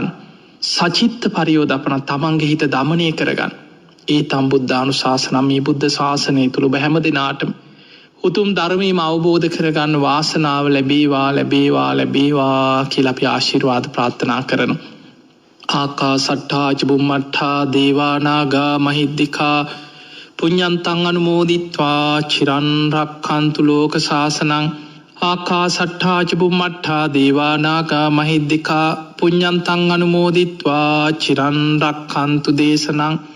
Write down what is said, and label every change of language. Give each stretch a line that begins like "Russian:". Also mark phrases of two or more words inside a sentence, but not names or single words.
Pali: සචිත්ත පරියෝදපන
Sinhala: තමන්ගේ හිත දමනය කරගන්න.
Pali: ඒ තම් බුද්ධානුශාසන
Sinhala: මේ බුද්ධ ශාසනය තුළ ඔබ හැම දිනාටම උතුම් ධර්මයම අවබෝධ කරගන්න වාසනාව ලැබේවා ලැබේවා ලැබේවා කියලා අපි ආශිර්වාද ප්‍රාර්ථනා කරනවා.
Pali: ආකාසට්ඨා ච බුම්මට්ඨා දේවා නාග මහිද්దికා පුඤ්ඤන්තං අනුමෝදිත්වා චිරන් රක්ඛන්තු ලෝක ශාසනං. ආකාසට්ඨා ච බුම්මට්ඨා දේවා නාග මහිද්దికා පුඤ්ඤන්තං අනුමෝදිත්වා චිරන් රක්ඛන්තු දේශනං.